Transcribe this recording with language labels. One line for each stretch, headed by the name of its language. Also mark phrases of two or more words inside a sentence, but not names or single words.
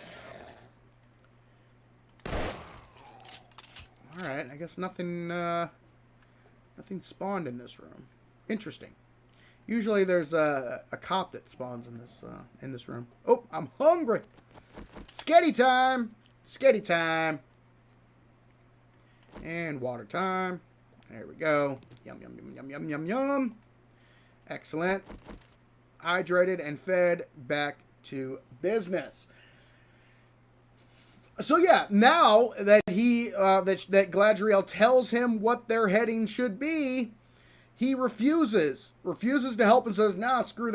English: Alright, I guess nothing spawned in this room. Interesting. Usually there's a cop that spawns in this room. Oh, I'm hungry. Sketty time. Sketty time. And water time. There we go. Yum, yum, yum, yum, yum, yum, yum. Excellent. Hydrated and fed. Back to business. So yeah, now that that Gladriel tells him what their heading should be, he refuses to help and says, "Nah, screw that.